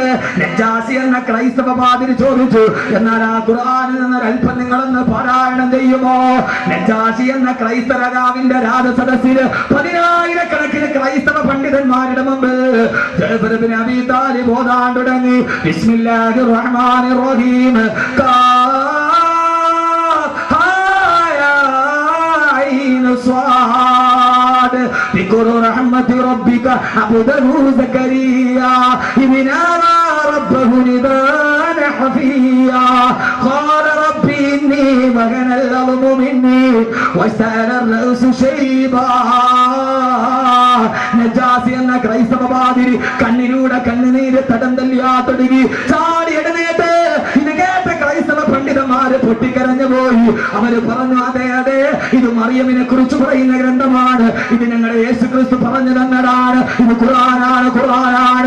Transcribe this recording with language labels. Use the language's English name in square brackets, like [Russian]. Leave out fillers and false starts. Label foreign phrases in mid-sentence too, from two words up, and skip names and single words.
[Malayalam] നജാഷി എന്ന ക്രൈസ്തവ പാതിരി ചോദിച്ചു, എന്നാൽ ആ ഖുർആനിൽ നിന്ന് അല്പം നിങ്ങളൊന്ന് പാരായണം ചെയ്യുമോ? നജാഷി എന്ന ക്രൈസ്തവ രാജാവിന്റെ രാജസദസ്സിൽ 10,000-കണക്കിന് ക്രൈസ്തവ പണ്ഡിതന്മാരുടെ മുമ്പ് ജഅഫർ ഇബ്നു അബീ താലിബ് ഓതാൻ തുടങ്ങി. [Arabic] بسم الله الرحمن الرحيم. ذكر رحمة ربك عبده زكريا إذ نادى ربه نداء خفيا قال ربي إني وهن العظم مني واشتعل الرأس شيبا. [Malayalam] നജാസി എന്ന ക്രൈസ്തവ പാതിരി കണ്ണിലൂടെ കണ്ണുനീര് തടം തല്ലിയാ തുടങ്ങി. അവര് പറഞ്ഞു, അതെ അതെ, ഇത് മറിയമിനെ കുറിച്ച് പറയുന്ന ഗ്രന്ഥമാണ്, ഇത് ഞങ്ങളുടെ യേശു ക്രിസ്തു പറഞ്ഞു തന്നതാണ്, ഇത് ഖുർആനാണ്, ഖുർആനാണ്.